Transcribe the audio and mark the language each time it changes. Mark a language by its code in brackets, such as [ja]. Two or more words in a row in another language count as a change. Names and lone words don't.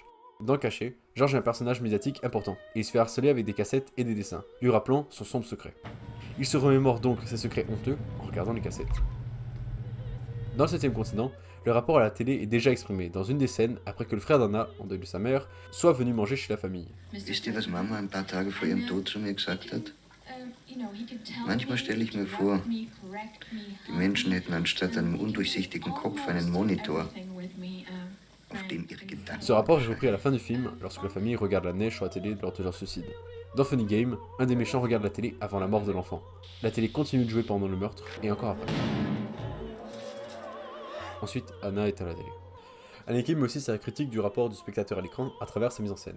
[fr] Dans Caché, George est un personnage médiatique important, et il se fait harceler avec des cassettes et des dessins, lui rappelant son sombre secret. Il se remémore donc ses secrets honteux en regardant les cassettes. Dans le 7ème continent, le rapport à la télé est déjà exprimé dans une des scènes après que le frère d'Anna, en deuil de sa mère, soit venu manger chez la famille. [de] Wisst ihr, was Mama ein paar Tage vor ihrem Tod zu mir gesagt hat? Manchmal stelle ich mir vor, die Menschen hätten anstatt einem undurchsichtigen Kopf einen Monitor, auf dem ihre Gedanken... [fr] Ce rapport est repris à la fin du film, lorsque la famille regarde la neige sur la télé lors de leur suicide. Dans Funny Game, un des méchants regarde la télé avant la mort de l'enfant. La télé continue de jouer pendant le meurtre, et encore après. Ensuite, Anna est à la télé. Haneke met aussi sa critique du rapport du spectateur à l'écran à travers sa mise en scène.